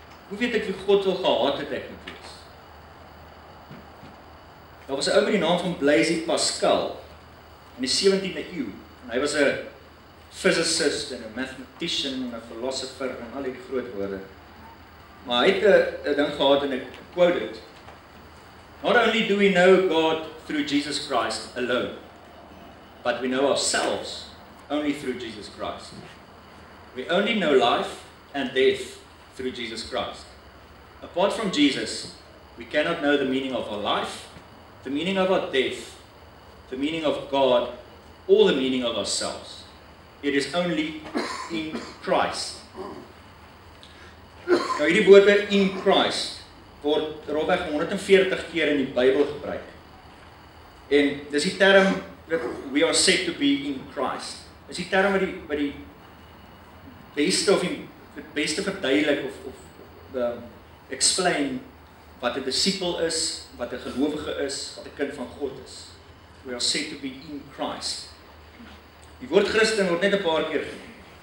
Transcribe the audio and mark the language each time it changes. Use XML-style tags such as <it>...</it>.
<af>Hoe weet ek wie God wil gehad het ek moet wees? Daar was 'n ou met die naam van Blaise Pascal in die 17de eeu. En hy was 'n physicist en 'n mathematician en 'n philosopher en al die groot woorde. Maar hy het 'n ding gehad en ek</af> <en>quote it. Not only do we know God through Jesus Christ alone, but we know ourselves only through Jesus Christ. We only know life and death through Jesus Christ. Apart from Jesus, we cannot know the meaning of our life, the meaning of our death, the meaning of God, or the meaning of ourselves. It is only in Christ.</en> <af>Nou hierdie woorde in Christ word rofweg 140 keer in die Bybel gebruik. En dis die term</af> <en>we are said to be in Christ.</en> <af>Dis die term wat die beste of die beste verduidelik of explain wat 'n disipel is, wat 'n gelowige is, wat 'n kind van God is.</af> <en>We are said to be in Christ.</en> <af>Die woord Christen word net 'n paar keer genoem.</af>